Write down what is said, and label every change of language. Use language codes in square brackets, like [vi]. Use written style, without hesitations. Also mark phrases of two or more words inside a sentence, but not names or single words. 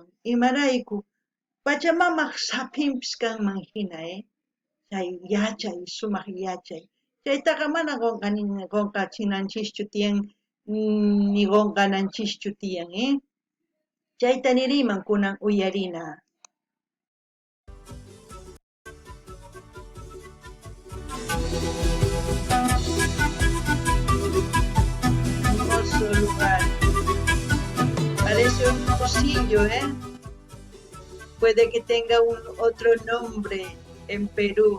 [qu] Imarayku, Pachamamaq sapinpis kanman hina, chay yachay, sumaq yachay. Chaytaqa mana qunqachinanchikchu tiyan, ni qunqananchischu tiyan, Chayta niriman kunan uyarina. [es] Hermoso lugar. Parece un pocillo, Puede que tenga otro nombre en Perú.